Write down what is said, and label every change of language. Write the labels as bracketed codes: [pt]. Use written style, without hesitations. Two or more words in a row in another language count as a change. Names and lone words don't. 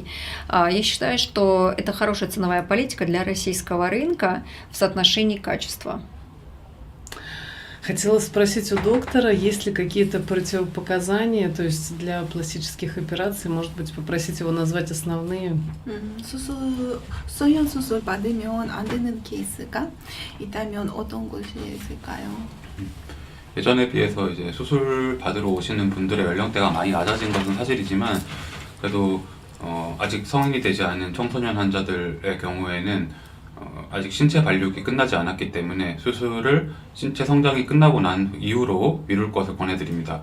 [ru] Я считаю, что это хорошая ценовая политика для российского рынка в соотношении качества. Хотела спросить у доктора, есть ли какие-то противопоказания, то есть для пластических операций, может быть, попросить его назвать основные? [ko] 소형 수술 받으면 안 되는 케이스가 있다면 어떤 것이 있을까요? 예전에 비해서 이제 수술 받으러 오시는 분들의 연령대가 많이 낮아진 것은 사실이지만 그래도 아직 성인이 되지 않은 청소년 환자들의 경우에는 아직 신체 발육이 끝나지 않았기 때문에 수술을 신체 성장이 끝나고 난 이후로 미룰 것을 권해드립니다.